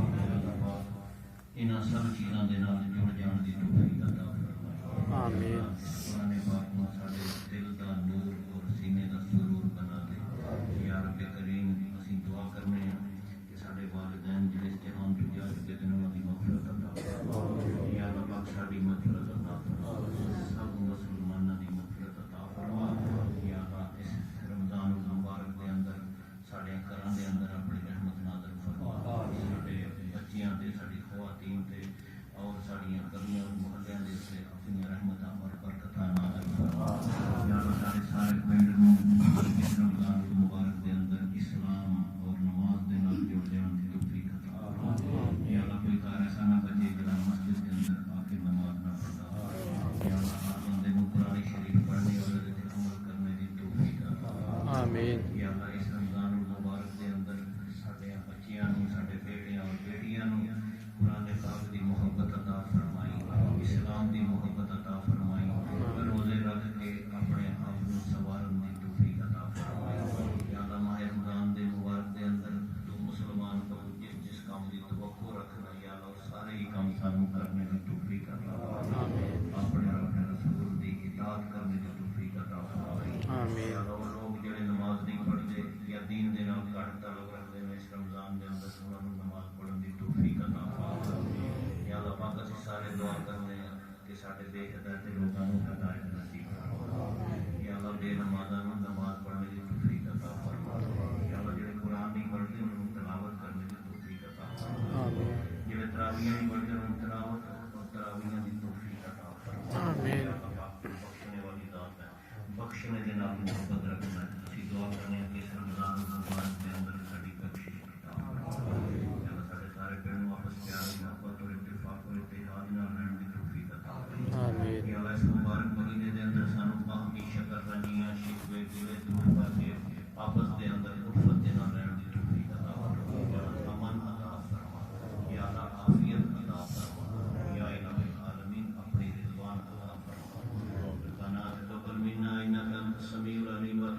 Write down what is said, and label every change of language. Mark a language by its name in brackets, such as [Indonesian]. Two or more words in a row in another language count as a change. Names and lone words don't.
[Punjabi] انہاں سب چیزاں دے نال جڑ جان دی توفیق عطا فرمائے. آمین. قرآن پاک نوں ساڈے دل دا نور اور سینے دا سرور بنا دے. [Arabic] یا رب کریم [Punjabi] اسی دعا کرنے ہیں کہ ساڈے والدین جڑے جہان تو جا چکے نے انہاں دی مغفرت عطا فرمائے. [Arabic] یا رب [Punjabi] ساڈی مغفرت عطا فرمائے. سب مسلماناں دی مغفرت عطا فرمائے. یا اللہ اس رمضان المبارک دے اندر ساڈے گھراں دے اندر اپنی رحمت نازل فرما. ساڈے بچیاں تے ساڈی خواتین تے اور ساڈیاں گلیاں محلیاں دے تے اپنی رحمتاں اور برکتاں نازل فرما. یا اللہ ساڈے سارے پنڈ نوں اس رمضان المبارک دے اندر اسلام اور نماز دے نال جڑ جان دی توفیق عطا فرما. یا اللہ کوئی گھر ایسا نہ بچے جڑا مسجد دے اندر آ کے نماز نہ پڑھتا. یا اللہ ہر بندے نوں قرآن شریف پڑھنے اور عمل کرنے دی توفیق عطا فرما. آمین. یا اللہ اس رمضان المبارک دے اندر ساڈے بچیاں نوں ساڈے بیٹیاں اور بیٹیاں نوں قرآن پاک دی محبت عطا فرمائی. اسلام دی محبت عطا فرمائی. روزے رکھ کے اپنے آپ نوں سوارن دی توفیق عطا فرمائی. یا اللہ ماہ رمضان دے مبارک دے اندر تو مسلمان کو جس کام دی توقع رکھنا یا اللہ سارے ہی کام سانوں کرنے دی توفیق عطا فرمائی. اپنے اپنے رسول دی اطاعت کرنے دی توفیق عطا فرمائی. آمین. یا اللہ لوگ جڑے نماز نہیں پڑھتے یا دین دے نال گھٹ تعلق رکھتے ہیں اس رمضان دے اندر انہاں نوں نماز پڑھن دی توفیق عطا فرمائی. یا اللہ پاک اسی سارے دعا کرنے ہیں کہ ساڈے بے ہدایت لوکاں نوں ہدایت نصیب فرما. یا اللہ بے نمازاں نوں نماز پڑھنے دی توفیق عطا فرما. یا اللہ جڑے قرآن نہیں پڑھتے انہاں نوں تلاوت کرنے دی توفیق عطا فرما. جڑے تراویح نہیں پڑھتے انہاں نوں تلاوت اور تراویح دی توفیق عطا فرما. آمین. بخشنے والی ذات ہے. بخشنے دے نال محبت رکھنا ہے. اسی دعا کرنے ہیں کہ اس رمضان المبارک دے اندر ساڈی بخشش عطا فرما. یا اللہ ساڈے سارے پیار واپس پیار محبت اور اتفاق اور اتحاد نال رہن دی توفیق عطا فرما. آمین. یا اللہ اس مبارک مہینے دے اندر سانوں باہمی شکرانیاں شکوے گلے دور کر کے آپس دے اندر الفت دے نال رہن دی توفیق عطا فرما. یا اللہ امن عطا فرما. یا اللہ عافیت عطا فرما. [Arabic] یا الہ العالمین [Punjabi] اپنی رضوان عطا فرما. [Arabic] ربنا تقبل منا انک انت السمیع العلیم